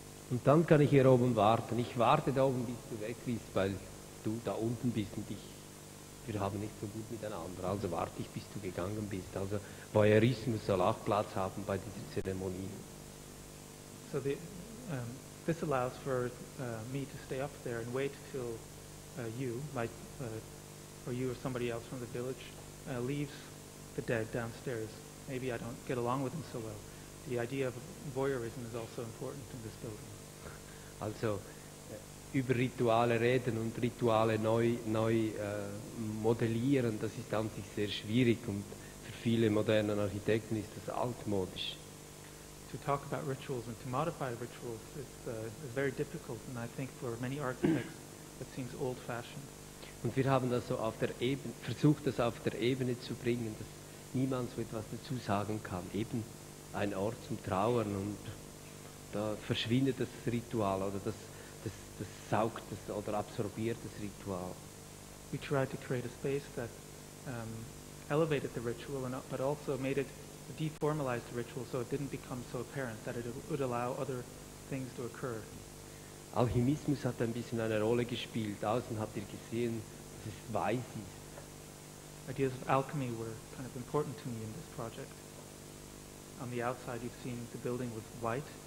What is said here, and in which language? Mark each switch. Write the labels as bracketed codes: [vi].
[de] Und dann kann ich hier oben warten. Ich warte da oben, bis du weg bist, weil du da unten bist und wir haben nicht so gut miteinander. Also warte ich, bis du gegangen bist. Also Voyeurismus soll auch Platz haben bei dieser Zeremonie. [en] So this allows for me to stay up there and wait till you, or you or somebody else from the village, leaves the dead downstairs. Maybe I don't get along with them so well. The idea of voyeurism is also important in this building. [de] Also über Rituale reden und Rituale neu modellieren, das ist an sich sehr schwierig und für viele modernen Architekten ist das altmodisch. [en] To talk about rituals and to modify rituals is very difficult, and I think for many architects it seems old-fashioned. [de] Und wir haben das so versucht, das auf der Ebene zu bringen, dass niemand so etwas dazu sagen kann. Eben ein Ort zum Trauern und da verschwindet das Ritual oder das saugt das oder absorbiert das Ritual. [en] We tried to create a space that elevated the ritual, but also made it deformalized the ritual so it didn't become so apparent, that it would allow other things to occur. [de] Alchemismus hat ein bisschen eine Rolle gespielt. Außen habt ihr gesehen, dass es weiß ist. [en] Ideas of alchemy were kind of important to me in this project. On the outside you've seen the building was white.